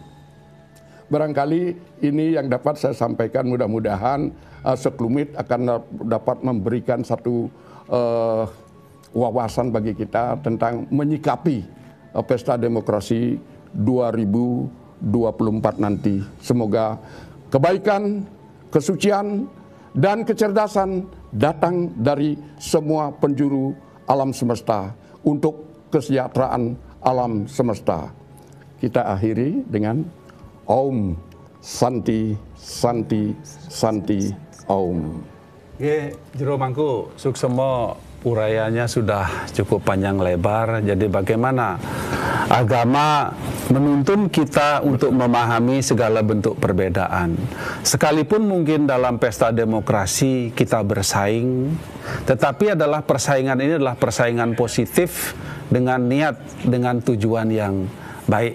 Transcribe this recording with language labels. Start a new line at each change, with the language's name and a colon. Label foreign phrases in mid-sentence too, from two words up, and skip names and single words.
Indonesian: Barangkali ini yang dapat saya sampaikan, mudah-mudahan sekelumit akan dapat memberikan satu wawasan bagi kita tentang menyikapi pesta demokrasi 2024 nanti. Semoga kebaikan, kesucian, dan kecerdasan datang dari semua penjuru alam semesta untuk kesejahteraan alam semesta. Kita akhiri dengan
Sanskrit: Om Santi Santi Santi Om.
Indonesian: Oke, Jero Mangku,
Balinese: suksema urayanya
Indonesian: sudah cukup panjang lebar. Jadi bagaimana agama menuntun kita untuk memahami segala bentuk perbedaan. Sekalipun mungkin dalam pesta demokrasi kita bersaing, tetapi adalah persaingan ini adalah persaingan positif dengan niat, dengan tujuan yang baik.